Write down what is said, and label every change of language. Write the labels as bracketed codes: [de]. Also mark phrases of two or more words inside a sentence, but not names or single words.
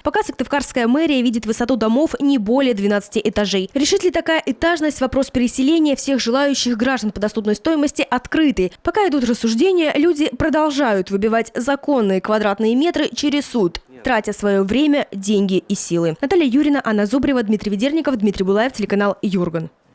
[ru] Пока Сыктывкарская мэрия видит высоту домов не более 12 этажей. Решит ли такая этажность вопрос переселения всех желающих граждан по доступной стоимости открытый? Пока идут рассуждения, люди продолжают выбивать законные квадратные метры через суд, тратя свое время, деньги и силы. Наталья Юрина, Анна Зубрева, Дмитрий Ведерников, Дмитрий Булаев, телеканал Юрган.